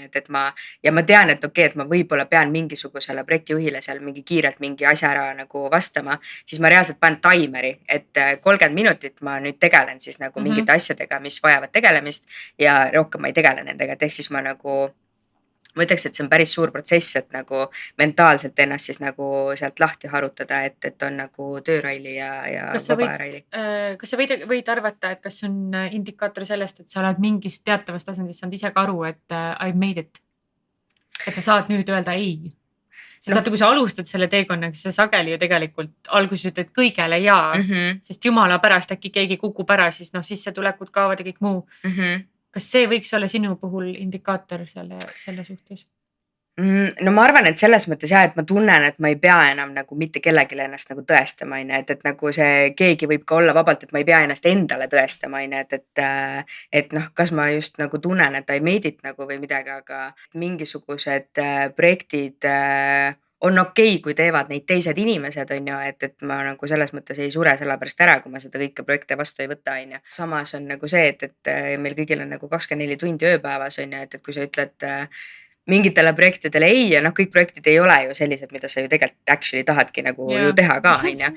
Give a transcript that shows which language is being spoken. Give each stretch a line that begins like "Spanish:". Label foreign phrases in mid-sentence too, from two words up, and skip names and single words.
Estonian: ju, et ma tean, et okei, et ma võib-olla pean mingisugusele projektijuhile seal mingi kiirelt mingi asja ära nagu vastama, siis ma reaalselt panen taimeri, et 30 minutit ma nüüd tegelen siis nagu mingite asjadega, mis vajavad tegelemist ja rohkem ma ei tegele nendega, et ehk siis ma ütleks, et see on päris suur protsess, et nagu mentaalselt ennast siis nagu sealt lahti harutada, et on nagu tööraili ja Kas sa vaba raili. Kas sa võid arvata, et kas see on indikaator sellest, et sa oled mingist teatavast tasandist saanud ise ka aru, et
English: I've made it?
Estonian: Et sa saad nüüd öelda ei? Sest vaata, kui sa alustad selle teekonnaga, siis sa sageli ju tegelikult alguses ütled kõigele jaa, sest jumala pärast äkki keegi kukub ära, siis sissetulekud kaovad ja kõik muu. Kas see võiks olla sinu puhul indikaator selle suhtes? No ma arvan, et selles mõttes jah, et ma tunnen, et ma ei pea enam nagu mitte kellegile ennast nagu tõestama, on ju, et nagu see keegi võib ka olla vabalt, et ma ei pea ennast endale tõestama, on ju, et noh, kas ma just nagu tunnen, et
English: I made it
Estonian: nagu või midagi, aga mingisugused projektid on okei, kui teevad neid teised inimesed, on ju, et ma nagu selles mõttes ei sure selle pärast ära, kui ma seda kõike projekte vastu ei võta, on ju. Samas on nagu see, et meil kõigil on nagu 24 tundi ööpäevas, on ju, et kui sa ütled mingitele projektidele ei ja noh, kõik projektid ei ole ju sellised, mida sa ju tegelikult actually tahadki nagu ju teha ka, on ju.